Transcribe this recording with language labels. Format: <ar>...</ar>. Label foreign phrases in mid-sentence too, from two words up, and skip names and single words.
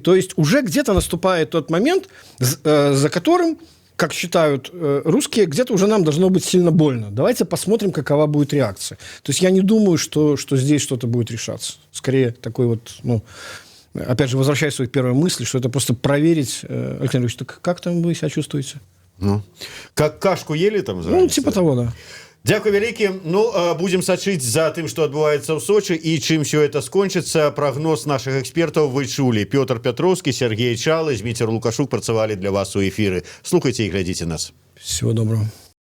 <ru>То есть уже где-то наступает тот момент, за которым, как считают русские, где-то уже нам должно быть сильно больно. Давайте посмотрим, какова будет реакция. То есть я не думаю, что здесь что-то будет решаться. Скорее такой вот, опять же, возвращаясь к своей первой мысли, что это просто проверить. Александр Ильич, так как там вы себя чувствуете? Как кашку ели там? Типа того, да.</ru> <be>Дзякуй вялікі. Будем сачыць за тым, што адбываецца ў Сочы і чым</be> <ru>все это</ru> <be>скончыцца. Прагноз наших экспертаў вы чулі. Пётр Пятроўскі, Сергей Чалы, Зміцер Лукашук працавалі для вас у эфіры. Слухайце і глядзіце нас.</be> <ru>Всего доброго.</ru>